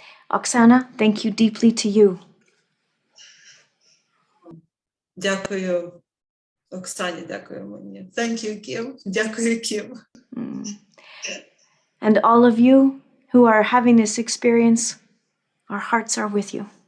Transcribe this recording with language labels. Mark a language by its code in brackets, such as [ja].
[en] Oksana, thank you deeply to you. [uk] Дякую Оксані, дякую мені. [en] Thank you, Кім. [uk] Дякую, Кім. [en] And all of you who are having this experience, our hearts are with you.